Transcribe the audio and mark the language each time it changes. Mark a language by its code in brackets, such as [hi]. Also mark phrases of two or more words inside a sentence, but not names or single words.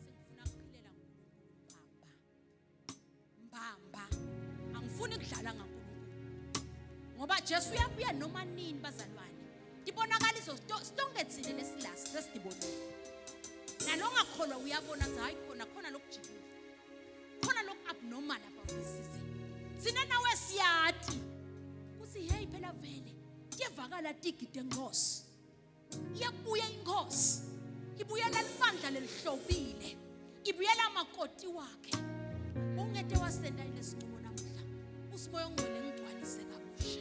[ss] angifuni ukudlala ngaNkulunkulu Jesu uyabuya noma nini bazalwane. Dibonakaliso stonke thine lesilasi sesidibonile. Nalongakholwa uyabona ukuthi hayi khona lokujikile. Khona lokhu [en] abnormal about this season. [ss] Sina nawe siyathi. Kuthi hey phela vele. Kuyevakala tigide enkosi. Iyabuya inkosi. Ibuyela libandla lelihlobile. Ibuyela amakoti wakhe. Ungete wasenda lesinqumo namhla. Usimoya ongcwele ngigcwalise kabusha.